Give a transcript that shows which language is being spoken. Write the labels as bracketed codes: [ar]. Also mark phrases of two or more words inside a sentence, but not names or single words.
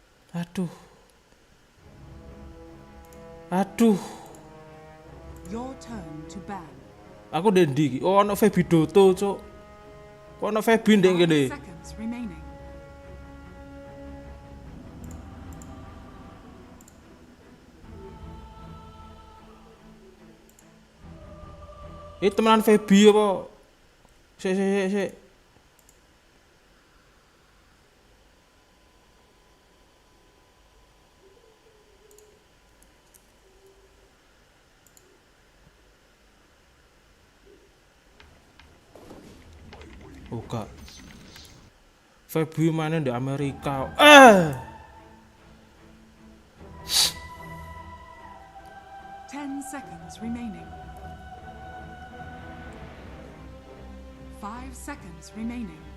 [en] Aduh. Aduh. Your turn to ban. [jv] Aku dendi. Oh, ono Febi Doto, cuk. Kok ono Febi ndek kene? [en] Seconds remaining. [jv] Temenan Febi apa? Sik. Oh gak. [id] Febi mana di Amerika. [en] 10 seconds remaining. 5 seconds remaining.